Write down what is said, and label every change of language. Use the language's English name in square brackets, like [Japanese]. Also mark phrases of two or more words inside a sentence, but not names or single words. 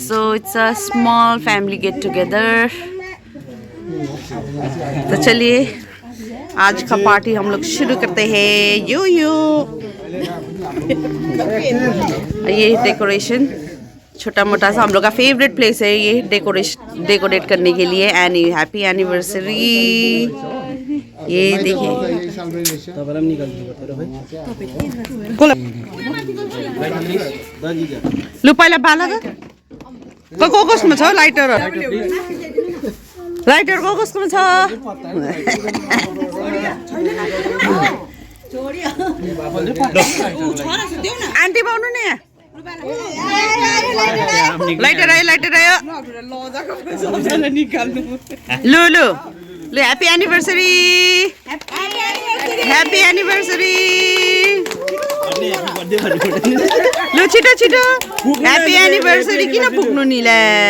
[English] So it's a small family get together. [Hindi] तो चलिए आज का पार्टी हम लोग शुरू करते हैं। यो ये डेकोरेशन छोटा मोटा सा हम लोग का फेवरेट प्लेस है ये डेकोरेट करने के लिए। [English] Happy anniversary. [Hindi] ये देखिए [Nepali] लु पहिला बाला त को कसमा छ लाइटर को कसमा छ आन्टी पाउनु नि लाइटर आयो लु [English] happy anniversary [Nepali] लु छिटो [English] happy anniversary [Nepali] किन पुग्नु नि ल